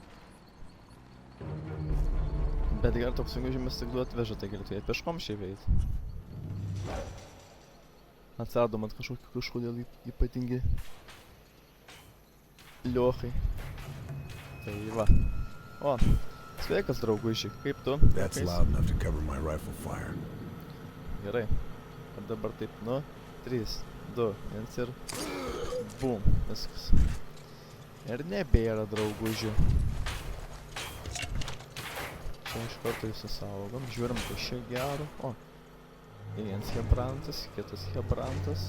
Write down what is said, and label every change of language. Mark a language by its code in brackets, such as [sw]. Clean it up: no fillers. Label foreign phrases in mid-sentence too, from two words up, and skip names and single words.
[lt] Bet gerai, toks sunkvežimis tik du atveža, tai galėtų jie peškom šiaip eit. Atsirado man kažkodėl ypatingi liochai. Tai va. O, sveikas draugužiai, kaip tu? [en] That's loud enough to cover my rifle fire. [lt] Gerai. Ir dabar taip, nu, 3, 2, 1 ir bum, viskas. Ir nebėra draugužių. Čia iš karto įsisaugom, žiūrim, kas čia gero. O, vienas Hebrantas, kitas Hebrantas.